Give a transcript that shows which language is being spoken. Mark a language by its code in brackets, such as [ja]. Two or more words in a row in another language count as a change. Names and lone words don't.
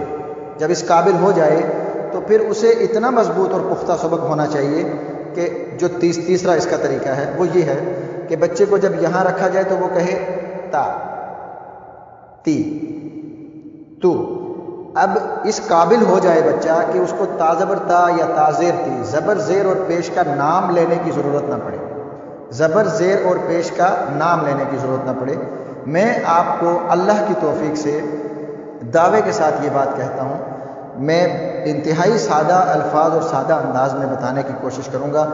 [ur] جب اس قابل ہو جائے تو پھر اسے اتنا مضبوط اور پختہ سبق ہونا چاہیے کہ جو تیسرا اس کا طریقہ ہے وہ یہ ہے کہ بچے کو جب یہاں رکھا جائے تو وہ کہے تا، تی، تو۔ اب اس قابل ہو جائے بچہ کہ اس کو تا زبر تا یا تا زیر تی، زبر زیر اور پیش کا نام لینے کی ضرورت نہ پڑے، زبر زیر اور پیش کا نام لینے کی ضرورت نہ پڑے۔ میں آپ کو اللہ کی توفیق سے دعوے کے ساتھ یہ بات کہتا ہوں، میں انتہائی سادہ الفاظ اور سادہ انداز میں بتانے کی کوشش کروں گا،